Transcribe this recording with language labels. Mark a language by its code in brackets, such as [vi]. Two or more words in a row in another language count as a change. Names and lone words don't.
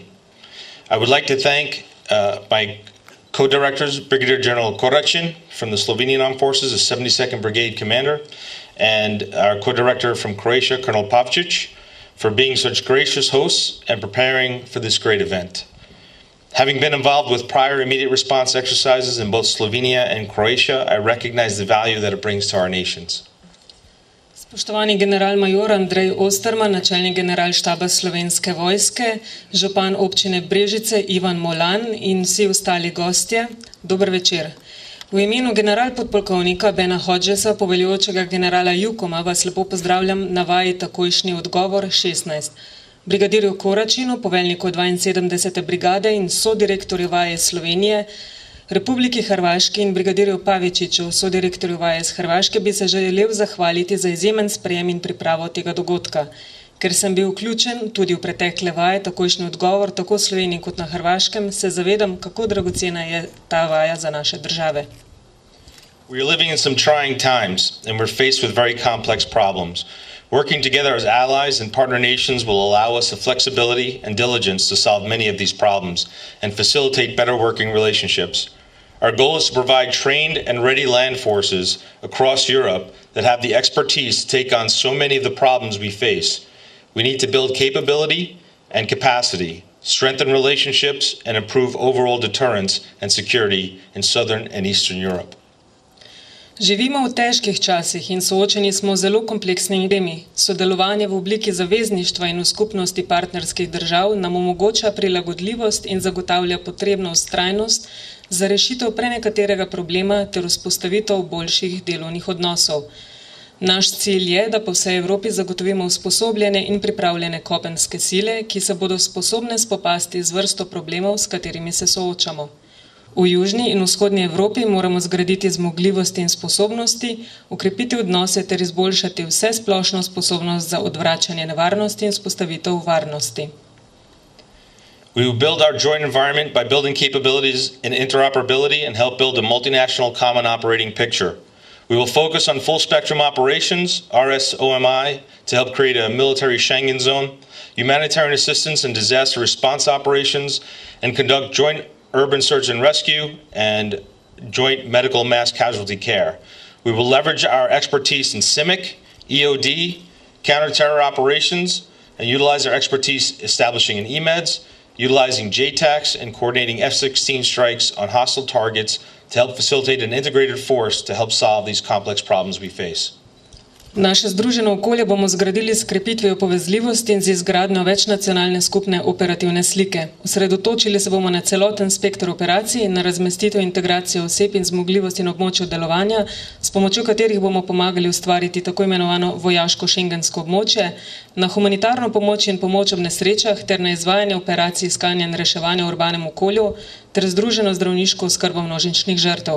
[en] I would like to thank my co-directors, Brigadier General Koracin from the Slovenian Armed Forces, the 72nd Brigade Commander, and our co-director from Croatia, Colonel Pavčić, for being such gracious hosts and preparing for this great event. Having been involved with prior immediate response exercises in both Slovenia and Croatia, I recognize the value that it brings to our nations. [sl] Spoštovani general-major Andrej Osterman, načelnik generalštaba Slovenske vojske, župan občine Brežice Ivan Molan in vsi ostali gostje, dober večer. V imenu general-podpolkovnika Bena Hodgesa, poveljujočega generala Jukoma, vas lepo pozdravljam na vaji takojšnji odgovor 16. Brigadirju Koracinu, poveljniku 72. brigade in sodirektorju vaje Slovenije, Republiki Hrvaški in brigadirju Pavičiću, sodirektorju vaje z Hrvaške, bi se želel zahvaliti za izjemen sprejem in pripravo tega dogodka. Ker sem bil vključen tudi v pretekle vaje, takojšnji odgovor, tako v Sloveniji kot na Hrvaškem, se zavedam, kako dragocena je ta vaja za naše države. [en] We are living in some trying times, and we're faced with very complex problems. Working together as allies and partner nations will allow us the flexibility and diligence to solve many of these problems and facilitate better working relationships. Our goal is to provide trained and ready land forces across Europe that have the expertise to take on so many of the problems we face. We need to build capability and capacity, strengthen relationships, and improve overall deterrence and security in Southern and Eastern Europe. [sl] Živimo v težkih časih in soočeni smo z zelo kompleksnimi problemi. Sodelovanje v obliki zavezništva in v skupnosti partnerskih držav nam omogoča prilagodljivost in zagotavlja potrebno vztrajnost za rešitev prenekaterega problema ter vzpostavitev boljših delovnih odnosov. Naš cilj je, da po vsej Evropi zagotovimo usposobljene in pripravljene kopenske sile, ki se bodo sposobne spopasti z vrsto problemov, s katerimi se soočamo. V južni in vzhodni Evropi moramo zgraditi zmogljivosti in sposobnosti, ukrepiti odnose ter izboljšati vse splošno sposobnost za odvračanje nevarnosti in vzpostavitev varnosti. [en] We will build our joint environment by building capabilities in interoperability and help build a multinational common operating picture. We will focus on full spectrum operations, RSOMI, to help create a military Schengen zone, humanitarian assistance and disaster response operations, and conduct joint urban search and rescue and joint medical mass casualty care. We will leverage our expertise in CIMIC, EOD, counter-terror operations, and utilize our expertise establishing an EMEDS, utilizing JTACs, and coordinating F-16 strikes on hostile targets to help facilitate an integrated force to help solve these complex problems we face. [sl] Naše združeno okolje bomo zgradili s krepitvijo povezljivosti in z izgradnjo večnacionalne skupne operativne slike. Osredotočili se bomo na celoten spektr operacij, na razmestitev in integracijo oseb in zmogljivosti na območju delovanja, s pomočjo katerih bomo pomagali ustvariti tako imenovano vojaško šengensko območje, na humanitarno pomoč in pomoč ob nesrečah ter na izvajanje operacij iskanja in reševanja v urbanem okolju ter združeno zdravniško oskrbo množičnih žrtev.